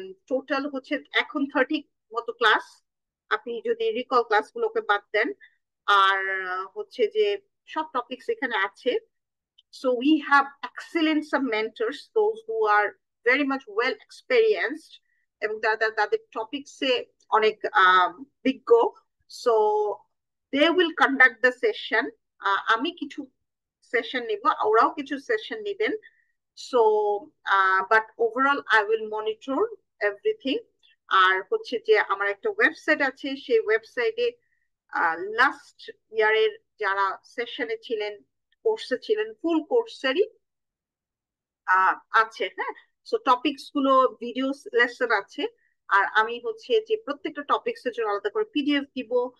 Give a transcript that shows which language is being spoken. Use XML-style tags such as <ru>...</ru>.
<bn>Total হচ্ছে এখন 30 মতো ক্লাস, আপনি যদি রিকল ক্লাসগুলোকে বাদ দেন। আর হচ্ছে যে সব টপিকস এখানে আছে।</bn> <en>So we have excellent some mentors, those who are very much well experienced</en> <bn>এবং তাদের টপিকসে অনেক বিজ্ঞ।</bn> <en>So they will conduct the session.</en> <bn>আমি কিছু সেশন নিব, ওরাও কিছু সেশন নিবেন।</bn> <en>So but overall I will monitor everything.</en> <bn>আর হচ্ছে যে আমার একটা ওয়েবসাইট আছে, সেই ওয়েবসাইটে লাস্ট ইয়ারের যারা সেশনে ছিলেন, কোর্সে ছিলেন, ফুল কোর্সেরই আছে। হ্যাঁ, সো টপিকস গুলো ভিডিও লেসন আছে। আর আমি হচ্ছে যে প্রত্যেকটা টপিকস এর জন্য আলাদা করে পিডিএফ দিব।</bn>